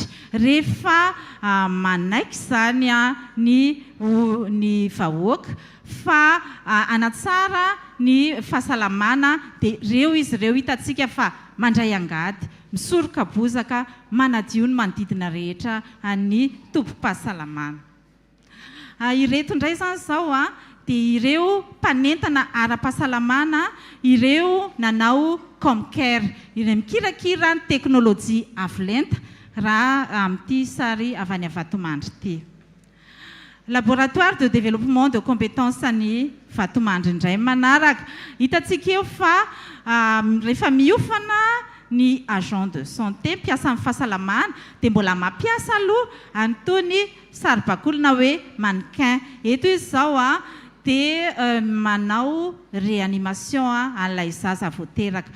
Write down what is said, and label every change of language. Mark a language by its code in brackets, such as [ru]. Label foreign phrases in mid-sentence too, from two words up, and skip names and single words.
[mg] Rehefa manaiky zany ny vahoaka fa anatsara ny fahasalamana dia reo izy reo hitantsika fa mandray angady, misoroka bozaka, manadio ny manodidina rehetra ny tompo-pahasalamana. Ireto indray zany zao dia ireo mpanentana ara-pahasalamana, ireo nanao Comcare, ireo mikirakira ny teknôlôjia avolenta raha amin'ity sary avy any Vatomandry ity. [fr] Laboratoire de développement de compétences [mg] ny Vatomandry indray manaraka. Hitantsika eo fa rehefa miofana ny [fr] agent de santé [mg] mpiasa amin'ny fahasalamana dia mbola mampiasa aloha an'itony saribakolona hoe mannequin. Eto izy zao dia manao réanimation an'ilay zaza voateraka.